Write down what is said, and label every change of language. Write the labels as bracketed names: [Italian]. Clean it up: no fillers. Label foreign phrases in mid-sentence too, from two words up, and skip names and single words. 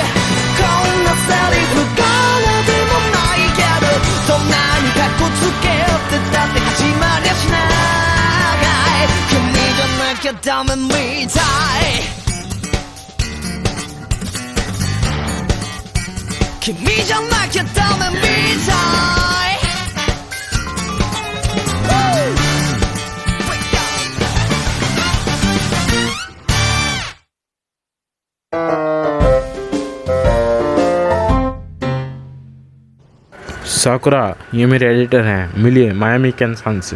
[Japanese] こんなセリフからでもないけどそんなにかっこつけだって始まりゃしない君じゃなきゃダメみたい君じゃなきゃダメみたい [Hindi] साकुरा, ये मेरे एडिटर हैं, मिलिए मायामी कैंसान से।